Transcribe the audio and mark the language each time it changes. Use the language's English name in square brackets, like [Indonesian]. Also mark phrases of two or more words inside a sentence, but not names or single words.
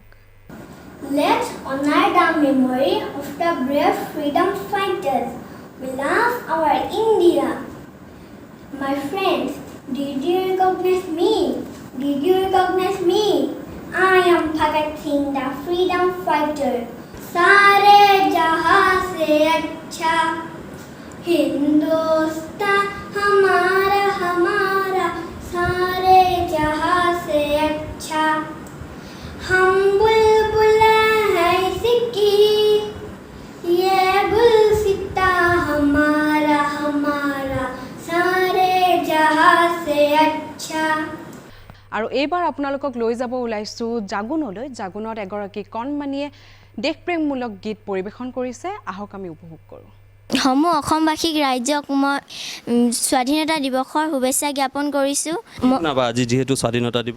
[English] Let's honor the memory of the brave freedom fighters. We love our India. My friends, did you recognize me? Did you recognize me? I am Bhagat Singh, the freedom fighter. [Hindi] सारे जहां से अच्छा हिंदुस्तान हमारा हमारा सारे जहां से अच्छा हम बुलबुल हैं इसकी ये गुलसिता हमारा हमारा सारे जहां से अच्छा [Assamese] আৰু এইবাৰ আপোনালোকক লৈ যাব ওলাইছো জাগুনলৈ জাগুনত এগৰাকী কণমানিয়ে দেশপ্ৰেমমূলক গীত পৰিৱেশন কৰিছে আহক আমি উপভোগ কৰোঁ সমূহ অসমবাসীক ৰাজ্যক মই স্বাধীনতা দিৱসৰ শুভেচ্ছা জ্ঞাপন কৰিছোঁ আজি যিহেতু স্বাধীনতা দিৱস